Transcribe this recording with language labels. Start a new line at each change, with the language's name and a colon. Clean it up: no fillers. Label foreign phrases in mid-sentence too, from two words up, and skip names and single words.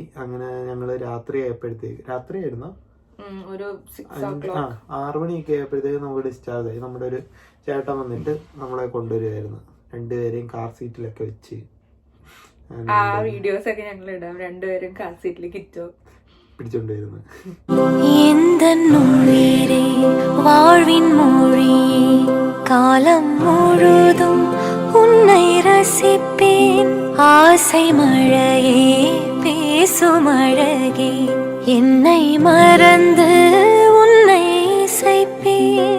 Malayalam: അങ്ങനെ ഞങ്ങള് രാത്രിയായിരുന്നു 6 മണിയൊക്കെ ആയപ്പോഴത്തേക്ക് നമുക്ക് ഡിസ്ചാർജ് ആയി. നമ്മുടെ ഒരു ചേട്ടൻ വന്നിട്ട് നമ്മളെ കൊണ്ടുവരുമായിരുന്നു, 2 പേരെയും
English: car seat
Malayalam: വെച്ച്. ആ വീഡിയോസ് ഒക്കെ ഞങ്ങൾ ഇടാം. 2 പേരും
English: car seat
Malayalam: പിടിച്ചോണ്ടിരുന്നു.
Tamil: வாழ்வின் மொழியே காலம் முழுதும் உன்னை ரசிப்பேன். ஆசை மழையே பேசும் அழகே என்னை மறந்து உன்னை இசைப்பேன்.